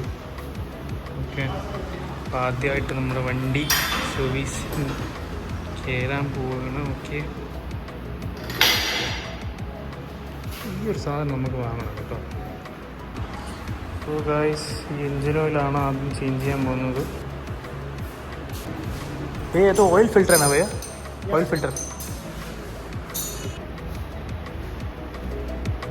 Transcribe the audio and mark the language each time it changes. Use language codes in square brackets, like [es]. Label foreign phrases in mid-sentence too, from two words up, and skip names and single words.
[ml] ഓക്കെ, അപ്പോൾ ആദ്യമായിട്ട് നമ്മുടെ വണ്ടി സർവീസ് കയറാൻ പോവുകയാണ്. ഓക്കെ, ഈ ഒരു സാധനം നമുക്ക് വാങ്ങണം കേട്ടോ. [en] so guys, [ml] ഈ [en] engine oil [ml] ആദ്യം ചേഞ്ച് ചെയ്യാൻ പോകുന്നത്. [hi] ये तो [en] oil filter [hi] है ना भैया, [en] oil filter.